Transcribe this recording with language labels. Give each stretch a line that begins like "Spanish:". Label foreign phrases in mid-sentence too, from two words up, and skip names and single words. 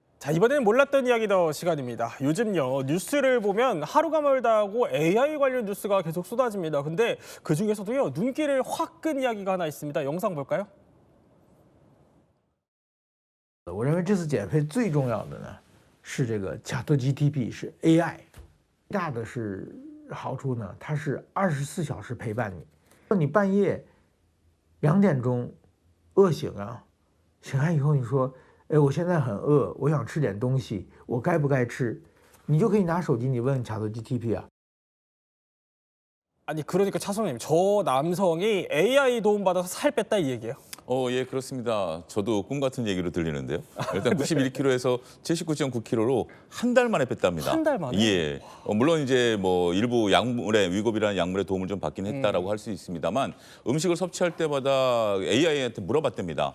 Korean: 자, 이번에는 몰랐던 이야기 더 시간입니다. 요즘요, 뉴스를 보면 하루가 멀다 하고 AI 관련 뉴스가 계속 쏟아집니다. 근데 그중에서도요, 눈길을 확 끈 이야기가 하나 있습니다. 영상 볼까요?
Chinese: 我认为这次减费最重要的呢，是这个ChatGPT 是 AI， 大的是好处呢，它是24小时陪伴你。你半夜2点钟饿醒啊，醒来以后你说，哎，我现在很饿，我想吃点东西，我该不该吃？你就可以拿手机你问 ChatGPT 啊。
Korean: 아니, 그러니까 차선님, 저 남성이 AI 도움받아서 살 뺐다 이 얘기예요? 예, 그렇습니다. 저도 꿈 같은 얘기로 들리는데요. 일단 91kg에서 79.9kg로 한 달 만에 뺐답니다. 한 달 만에? 예. 물론 이제 뭐 일부 약물의 위급이라는 약물의 도움을 좀 받긴 했다라고 할 수 있습니다만 음식을 섭취할 때마다 AI한테 물어봤답니다.